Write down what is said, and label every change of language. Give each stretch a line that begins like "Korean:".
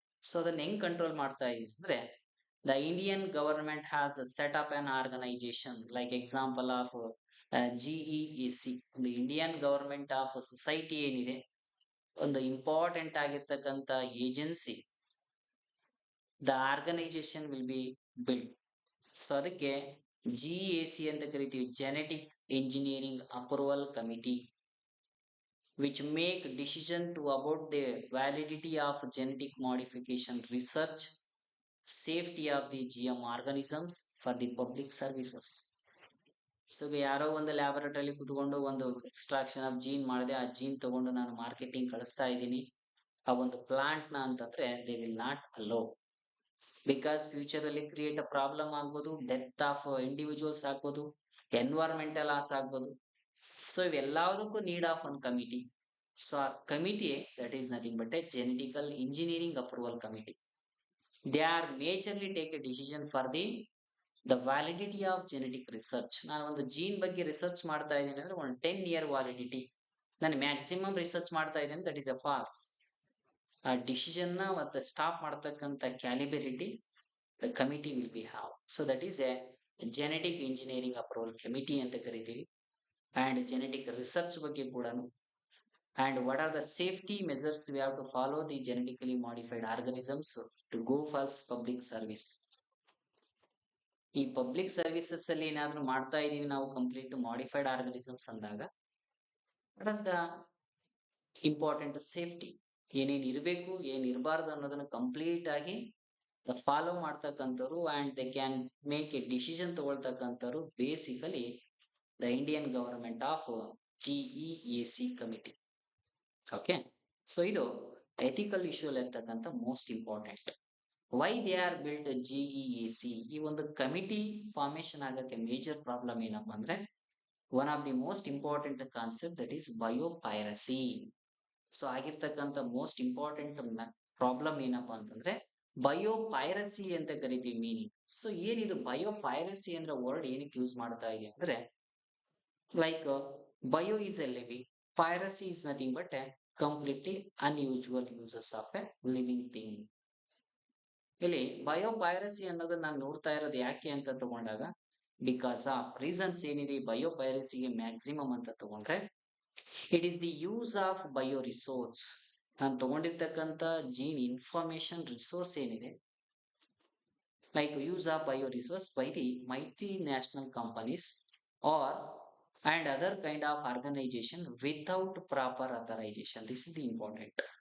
English: so
Kannada: ಅದನ್ನ ಹೆಂಗ್ control ಮಾಡ್ತಾ ಇದೀವಿ ಅಂದ್ರೆ,
English: The Indian government has set up an organisation like example of GEAC.
Kannada: ಒಂದು ಇಂಡಿಯನ್ ಗವರ್ಮೆಂಟ್ ಆಫ್ ಸೊಸೈಟಿ ಏನಿದೆ, ಒಂದು ಇಂಪಾರ್ಟೆಂಟ್ ಆಗಿರ್ತಕ್ಕಂಥ agency,
English: The organisation will be build.
Kannada: So ಅದಕ್ಕೆ ಜಿಇಎಸಿ ಅಂತ ಕರಿತೀವಿ,
English: Genetic engineering approval committee, which make decision to about the validity of genetic modification research, safety of the GM organisms for the public services.
Kannada: So ಯಾರೋ ಒಂದು laboratory ಕುತ್ಕೊಂಡು ಒಂದು extraction of gene ಮಾಡಿದೆ, ಆ gene ತಗೊಂಡು ನಾನು ಮಾರ್ಕೆಟಿಂಗ್ ಕಳಿಸ್ತಾ ಇದ್ದೀನಿ ಆ ಒಂದು ಪ್ಲಾಂಟ್ ನ ಅಂತಂದ್ರೆ,
English: they will not allow,
Kannada: because future ಅಲ್ಲಿ ಕ್ರಿಯೇಟ್ ಅ ಪ್ರಾಬ್ಲಮ್ ಆಗ್ಬೋದು, ಡೆತ್ ಆಫ್ ಇಂಡಿವಿಜುವಲ್ಸ್ ಆಗ್ಬೋದು, ಎನ್ವೈರನ್ಮೆಂಟಲ್ ಲಾಸ್ ಆಗ್ಬೋದು.
English: So ಇವೆಲ್ಲದಕ್ಕೂ need of one committee. So ಆ committee that is nothing but a genetical engineering approval committee. They are majorly take a decision for the validity of genetic research.
Kannada: ನಾನು ಒಂದು gene ಬಗ್ಗೆ research ಮಾಡ್ತಾ ಇದ್ದೀನಿ ಅಂದ್ರೆ ಒಂದು 10 year validity, ನಾನು maximum research ಮಾಡ್ತಾ ಇದ್ದೀನಿ,
English: That is a false. ಆ decision ನ ಮತ್ತೆ ಸ್ಟಾಪ್ ಮಾಡತಕ್ಕಂತ capability the committee will be have. So that is a genetic engineering approval committee ಅಂತ ಕರಿತೀವಿ. And genetic research ಬಗ್ಗೆ ಕೂಡ, and what are the safety measures we have to follow the genetically modified organisms to go for public service.
Kannada: ಈ public services ಅಲ್ಲಿ ಏನಾದ್ರೂ ಮಾಡ್ತಾ ಇದೀವಿ ನಾವು ಕಂಪ್ಲೀಟ್ ಮಾಡಿಫೈಡ್ ಆರ್ಗನಿಸಮ್ಸ್ ಅಂದಾಗ,
English: what are the
Kannada: important safety, ಏನೇನ್ ಇರಬೇಕು ಏನ್ ಇರಬಾರ್ದು ಅನ್ನೋದನ್ನ ಕಂಪ್ಲೀಟ್ ಆಗಿ ಫಾಲೋ ಮಾಡ್ತಕ್ಕಂಥವ್ರು
English: and they can make a decision
Kannada: ತಗೊಳ್ತಕ್ಕಂಥವ್ರು basically the Indian government of ಜಿಇಎಸಿ committee. Okay, so ಇದು ಎಥಿಕಲ್ ಇಶ್ಯೂ ಅಲ್ಲಿ ಇರ್ತಕ್ಕಂಥ most important.
English: Why they are built GEAC?
Kannada: ಈ ಒಂದು ಕಮಿಟಿ ಫಾರ್ಮೇಶನ್ ಆಗಕ್ಕೆ ಮೇಜರ್ ಪ್ರಾಬ್ಲಮ್ ಏನಪ್ಪಾ ಅಂದ್ರೆ,
English: One of the most important concept that is biopiracy.
Kannada: So ಆಗಿರ್ತಕ್ಕಂಥ most important problem ಏನಪ್ಪಾ ಅಂತಂದ್ರೆ ಬಯೋಪೈರಸಿ ಅಂತ ಕರಿತೀವಿ ಮೀನಿಂಗ್. ಸೊ ಏನಿದು ಬಯೋಪೈರಸಿ ಅಂದ್ರೆ ವರ್ಡ್ ಏನಕ್ಕೆ ಯೂಸ್ ಮಾಡ್ತಾ ಇದೆ ಅಂದ್ರೆ,
English: Like bio is a living, piracy is nothing but a completely unusual uses of a living thing.
Kannada: ಇಲ್ಲಿ ಬಯೋಪೈರಸಿ ಅನ್ನೋದನ್ನ ನಾನು ನೋಡ್ತಾ ಇರೋದು ಯಾಕೆ ಅಂತ ತಗೊಂಡಾಗ, ಬಿಕಾಸ್ ಆಫ್ ರೀಸನ್ಸ್ ಏನಿದೆ ಬಯೋಪೈರಸಿಗೆ ಮ್ಯಾಕ್ಸಿಮಮ್ ಅಂತ ತಗೊಂಡ್ರೆ,
English: It is the use of bio resource.
Kannada: ನಾನು ತಗೊಂಡಿರ್ತಕ್ಕಂಥ ಜೀನ್ ಇನ್ಫಾರ್ಮೇಶನ್ ರಿಸೋರ್ಸ್ ಏನಿದೆ,
English: Like use of bio resource by the multinational companies or and other kind of organization without proper authorization. This is the important.